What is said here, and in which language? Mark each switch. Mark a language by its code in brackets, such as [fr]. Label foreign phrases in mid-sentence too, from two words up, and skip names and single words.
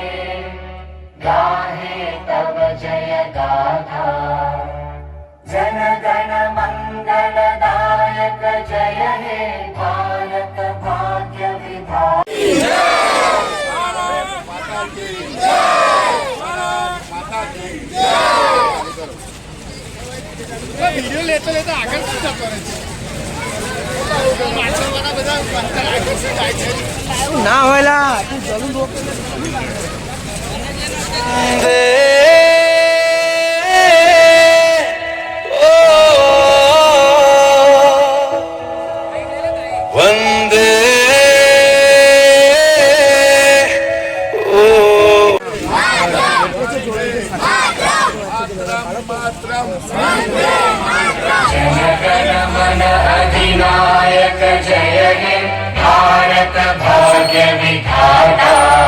[bn] গাহে তব জয় গাথা, জন গণ মঙ্গল দায়ক জয় হে ভারত ভাগ্য বিধাতা. [gu] વિડીયો લેતો લેતો આગળ શું જતો રહે છે? પાછળવાળા બધા આકર્ષિત થાય છે. ના હોયલા તું જલ્દી રોક. [sa] वंदे [bn] জনগণ মন অধিনায়ক জয় হে ভারত ভাগ্য বিধাতা.